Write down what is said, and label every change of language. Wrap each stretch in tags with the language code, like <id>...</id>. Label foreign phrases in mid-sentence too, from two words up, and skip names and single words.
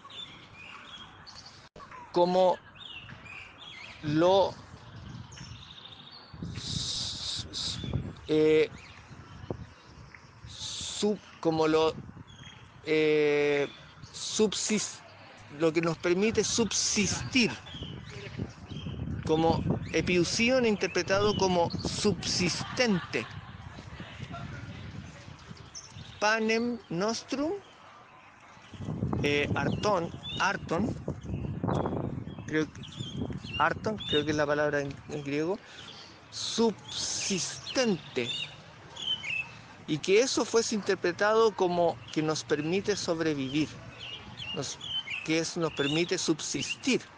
<es>lo lo que nos permite subsistir, como epiusion interpretado como subsistente.</es> <la>Panem nostrum, arton,</la> <es>creo que es la palabra en griego, subsistente. Y que eso fuese interpretado como que nos permite sobrevivir, nos permite subsistir.</es>